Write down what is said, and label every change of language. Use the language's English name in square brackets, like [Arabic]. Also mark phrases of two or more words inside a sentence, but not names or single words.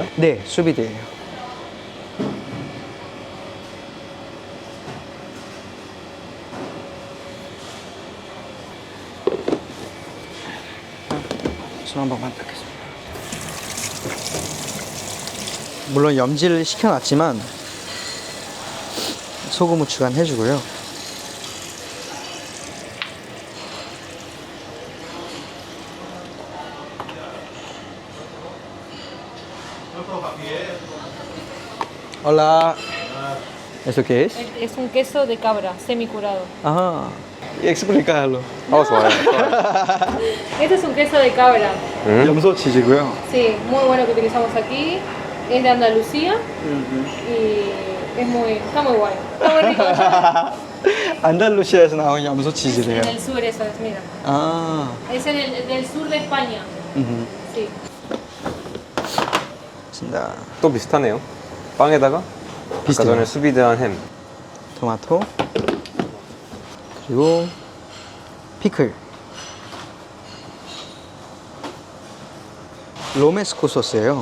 [Korean] 네, 수비드예요. 손 한 번만 닦겠습니다. 물론 염지를 시켜놨지만 소금 후추간 해주고요. [Spanish] Hola. ¿Eso qué es? Es un queso de cabra semicurado. Ah, explícalo. [Korean] 좋아요. [Spanish] Este es un queso de cabra. [Korean] 염소 치즈고요. [Spanish] Sí, muy bueno que utilizamos aquí. Es de Andalucía y está muy bueno. Está muy rico. [Korean] 안달루시아에서 나온 염소 치즈래요. [Spanish] En el sur eso es, mira. [Korean] 아, [Spanish] Es del sur de España. Sí. [Korean] 좋습니다. 또 비슷하네요. 빵에다가 비슷해요. 아까 전에 수비드한 햄. 토마토 그리고 피클. 로메스코 소스예요.